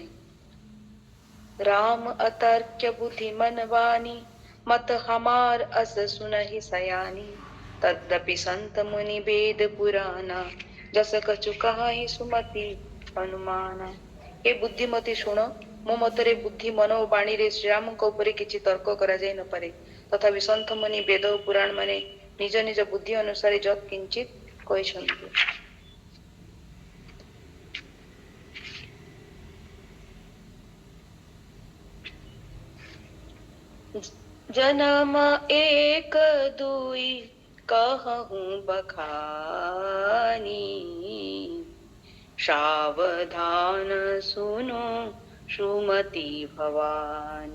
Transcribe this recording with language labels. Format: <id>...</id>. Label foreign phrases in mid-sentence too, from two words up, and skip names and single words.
<awa>राम अतर्क्य बुद्धिमन वाणी मत हमार अस सुनहि सयानी। तद्यपि संत मुनि वेद पुराना जस कछु कहाहि सुमति अनुमाना।</awa> <or>ହେ ବୁଦ୍ଧିମତୀ ଶୁଣ ମୋ ମତରେ ବୁଦ୍ଧି ମନ ଓ ବାଣୀରେ ଶ୍ରୀରାମ ଉପରେ କିଛି ତର୍କ କରା ଯାଇ ନ ପାରେ। ତଥାପି ସନ୍ତ ମୁନି ବେଦ ଓ ପୁରାଣ ମାନେ ନିଜ ନିଜ ବୁଦ୍ଧି ଅନୁସାର ଯେତ କିଞ୍ଚିତ କହିଛନ୍ତି।</or> <awa>जन्म एक दुई कहूँ बखानी सावधान सुनो सुमति भवानी।</awa>